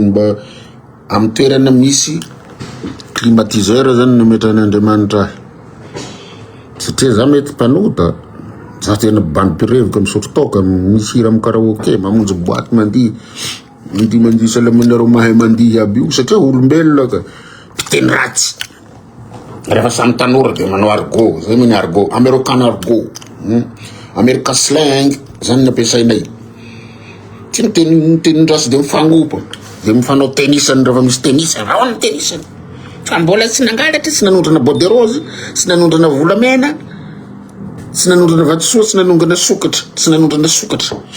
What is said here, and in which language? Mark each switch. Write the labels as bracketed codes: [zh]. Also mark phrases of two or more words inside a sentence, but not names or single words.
[mg] mba amin'ny toerana misy climatiseur zany nametrany Andriamanitra ahy satria za mety mpanota za tena bandipirevika misotro toka misy hira amin'ny karaoke mamonjy boaty mandihy salaminareo mahay mandihy aby io satria olombelona ka mpiteny ratsy rehefa samy tanora de manao argot zay miny argot american argot [en] american slang [mg] zany nampiasainay tsy miteny rasy de mifagnopa de mifanao tenisany rehefa misy tenisany ao ny tenisany fa mbola tsy nangalatra tsy nanondrana [fr] bois de rose [mg] tsy nanondrana volamena tsy nanondrana vatosoa tsy nanondrana sokatra tsy nanondrana sokatra